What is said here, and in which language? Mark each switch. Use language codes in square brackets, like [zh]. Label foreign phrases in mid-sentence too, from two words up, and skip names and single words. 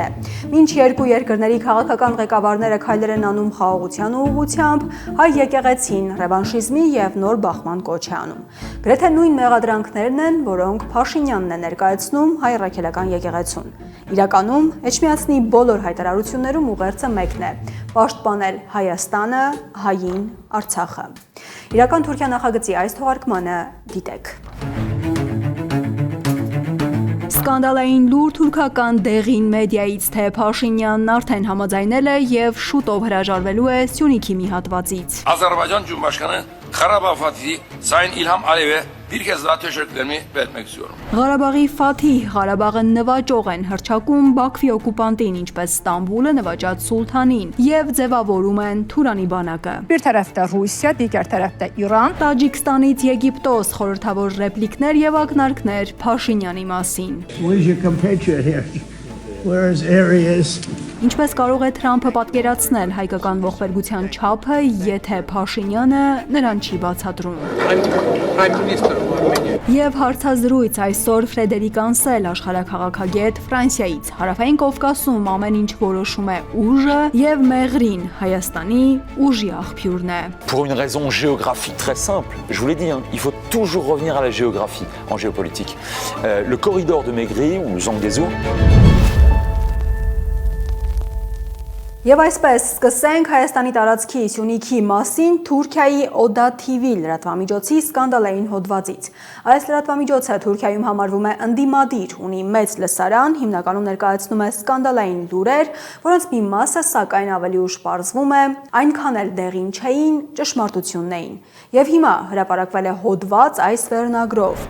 [hy] Մինչ երկու երկրների քաղաքական ղեկավարները քայլեր են անում խաղաղության ուղղությամբ, հայ եկեղեցին ռևանշիզմի եւ նոր բախման կոչ է անում։ Գրեթե նույն մեղադրանքներն են, որոնք Փաշինյանն է ներկայացնում հայ առաքելական եկեղեցուն։ Իրականում Էջմիածնի բոլոր հայտարարություններում ուղերձը մեկն է՝ պաշտպանել Հայաստանը, հային Արցախը։ Իրական Թուրքիա նախագծի այս թողարկմանը դիտեք։ Սկանդալային լուր թուրքական դեղին մեդիայից, թե Փաշինյանն արդեն համաձայնել է եւ շուտով հրաժարվելու է Սյունիքի մի հատվածից։ [tr] Azərbaycan Cumhurbaşkanı Qarabağ Fatihi Sayın İlham Aliyevə bir kez daha teşekkürlerimi belirtmek istiyorum. [hy] Ղարաբաղի Ֆաթիհ Ղարաբաղը նվաճող են հռչակում Բաքվի օկուպանտին, ինչպես Ստամբուլը նվաճած Սուլթանին, եւ ձևավորում են Թուրանի բանակը։ [az] Bir tərəfdə Rusiya, digər tərəfdə İran. [hy] Տաջիկստանից Եգիպտոս խորհրդավոր ռեպլիկներ եւ ակնարկներ Փաշինյանի մասին։ [en] Where's your compatriot here? Where's areas? [hy] Ինչպես կարող է Թրամփը պատկերացնել հայկական ողբերգության չափը, եթե Փաշինյանը նրան չի բացատրում։ Եվ հարցազրույց այսօր Ֆրեդերիկ Անսել, աշխարհաքաղաքագետ Ֆրանսիայից, Հարավային Կովկասում ամեն ինչ որոշում է ուժը եւ Մեղրին Հայաստանի ուժի աղբյուրն է։ [fr] Pour une raison géographique très simple, je vous l'ai dit, il faut toujours revenir à la géographie en géopolitique. Le corridor de Maigri ou Zangezur. [hy] Եվ այսպես սկսենք Հայաստանի տարածքի Սյունիքի մասին Թուրքիայի Օդա TV լրատվամիջոցի սկանդալային հոդվածից։ Այս լրատվամիջոցը Թուրքիայում համարվում է ընդդիմադիր, ունի մեծ լսարան, հիմնականում ներկայացնում է սկանդալային լուրեր, որոնց մի մասը սակայն ավելի ուշ պարզվում է, այնքան էլ դեղին չէին, ճշմարտությունն էին։ Եվ հիմա հրապարակվել է հոդված այս վերնագրով.